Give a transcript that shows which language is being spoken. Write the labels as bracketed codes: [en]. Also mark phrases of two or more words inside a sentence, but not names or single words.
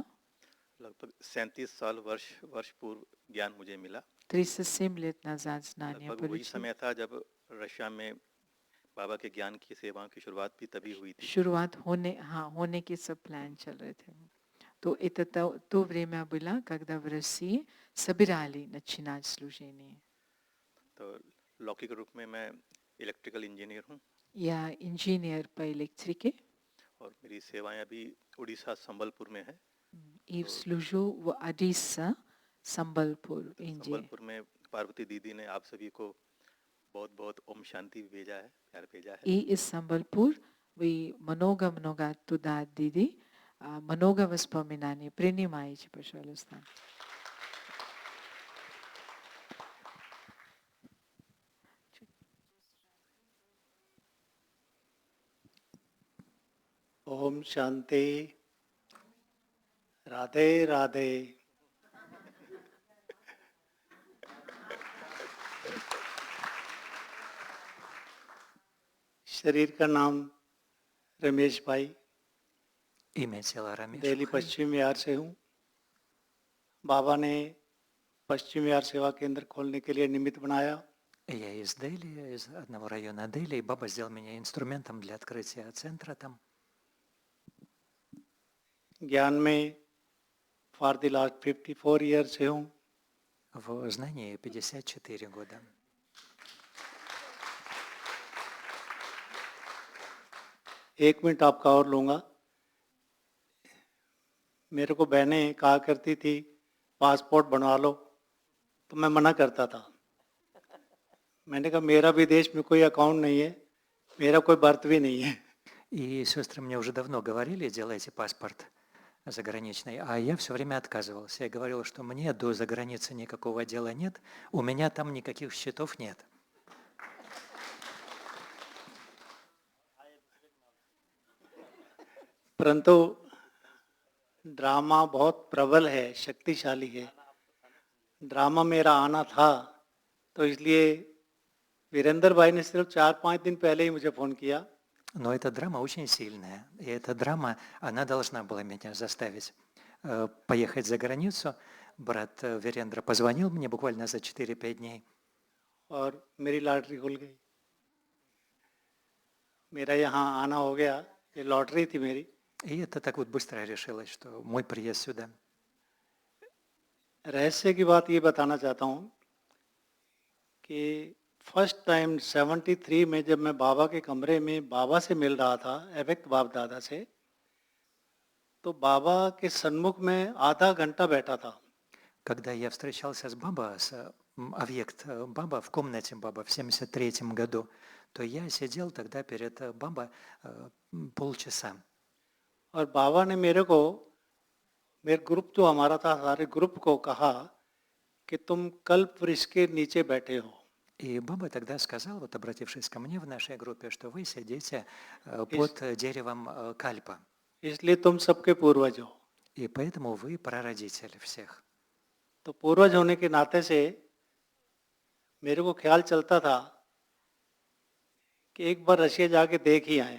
[hi] लगभग 37 साल वर्ष पूर्व ज्ञान मुझे मिला। [ru] 37 лет назад знания [hi] लगभग वही [ru] получил. [hi] समय था जब रशिया में बाबा के ज्ञान की सेवाओं की शुरुआत भी तभी हुई थी। शुरुआत होने के सब प्लान चल रहे थे. [ru] То это то время было, когда в России собирали начинать служение. [hi] तो लौकिक रूप में मैं [en] electrical engineer [hi] हूँ [ru] Я инженер по электрике [hi] और मेरी सेवाएं अभी उड़ीसा संबलपुर में है। [ru] и служу в Одесса, Самбалпур, Индия. [hi] संबलपुर में पार्वती दीदी ने आप सभी को बहुत बहुत ओम शांति भेजा है, प्यार भेजा है। [ru] И из Самбалпур вы много-много туда, Диди, много воспоминаний. Принимайте, пожалуйста. [hi] ओम शांति। राधे राधे। शरीर का नाम रमेश भाई, [ru] Имя тела Рамеш दिल्ली Бхай. [hi] पश्चिम बिहार से हूँ। बाबा ने पश्चिम बिहार सेवा केंद्र खोलने के लिए निमित्त बनाया। [ru] Я из Дели, из одного района Дели, и Баба сделал меня инструментом для открытия центра там. [hi] ज्ञान में [en] for the last 54 years [hi] से हूँ। [ru] В знании 54 года. [hi] एक मिनट आपका और लूँगा। मेरे को बहनें कहा करती थी पासपोर्ट बनवा लो, तो मैं मना करता था। मैंने कहा मेरा विदेश में कोई अकाउंट नहीं है, मेरा कोई बर्थ भी नहीं है। [ru] И сестры мне уже давно говорили, делайте паспорт заграничный, а я все время отказывался. Я говорил, что мне до заграницы никакого дела нет, у меня там никаких счетов нет. [hi] परंतु ड्रामा बहुत प्रबल है, शक्तिशाली है। ड्रामा मेरा आना था, तो इसलिए वीरेंद्र भाई ने सिर्फ 4-5 दिन पहले ही मुझे फ़ोन किया। [ru] Но эта драма очень сильная. И эта драма, она должна была меня заставить поехать за границу. Брат Верендра позвонил мне буквально за 4-5 дней. [hi] और मेरी लॉटरी खुल गई। मेरा यहाँ आना हो गया, ये लॉटरी थी मेरी। [ru] И это так вот быстро решилось, что мой приезд сюда. [hi] रहस्य की बात ये बताना चाहता हूँ कि [en] first time [hi] 73 में जब मैं बाबा के कमरे में बाबा से मिल रहा था, अव्यक्त बाप दादा से, तो बाबा के सन्मुख में आधा घंटा बैठा था। [ru] Когда я встречался с Баба, с объект Баба в комнате Баба в 73 году, то я сидел тогда перед Баба полчаса. [hi] और बाबा ने मेरे ग्रुप जो हमारा था, सारे ग्रुप को कहा कि तुम कल्प वृक्ष के नीचे बैठे हो। [ru] И Баба тогда сказал, вот обратившись ко мне в нашей группе, что вы сидите под деревом кальпа. [hi] इसलिए तुम सबके पूर्वज हो। [ru] И поэтому вы прародители всех. [hi] तो पूर्वज होने के नाते से मेरे को ख्याल चलता था कि एक बार रशिया जाके देख ही आए।